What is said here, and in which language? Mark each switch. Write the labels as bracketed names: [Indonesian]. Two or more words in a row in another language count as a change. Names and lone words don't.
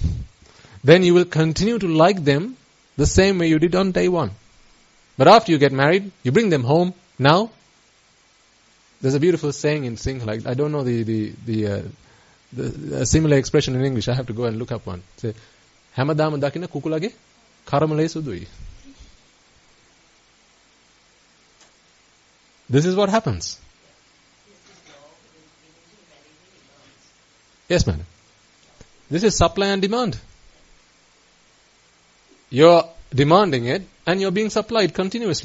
[English] Then you will continue to like them the same way you did on day one. But after you get married, you bring them home. Now, there's a beautiful saying in Sinhala. I don't know the similar expression in English. I have to go and look up one. Say, [Sinhala] "හැමදාම දකින කුකුළාගේ කරමලේ සුදුයි." [English] This is what happens. Yes, madam. This is supply and demand. You're demanding it and you're being supplied continuously.